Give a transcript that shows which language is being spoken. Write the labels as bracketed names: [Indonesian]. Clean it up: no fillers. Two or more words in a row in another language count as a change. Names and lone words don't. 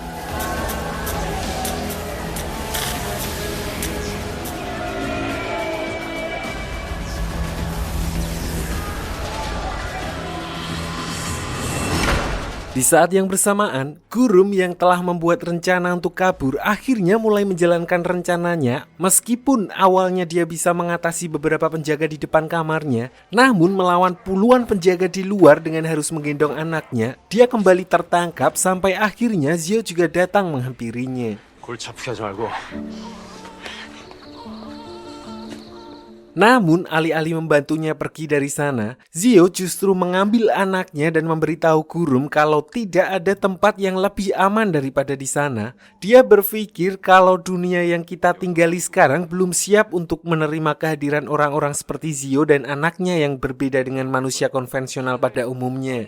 [Indonesian] Di saat yang bersamaan, Gurum yang telah membuat rencana untuk kabur akhirnya mulai menjalankan rencananya. Meskipun awalnya dia bisa mengatasi beberapa penjaga di depan kamarnya, namun melawan puluhan penjaga di luar dengan harus menggendong anaknya, dia kembali tertangkap sampai akhirnya Zio juga datang menghampirinya. [Korean] 골치 아프게 하지 말고. [Indonesian] Namun, alih-alih membantunya pergi dari sana, Zio justru mengambil anaknya dan memberitahu Gurum kalau tidak ada tempat yang lebih aman daripada di sana. Dia berpikir kalau dunia yang kita tinggali sekarang belum siap untuk menerima kehadiran orang-orang seperti Zio dan anaknya yang berbeda dengan manusia konvensional pada umumnya.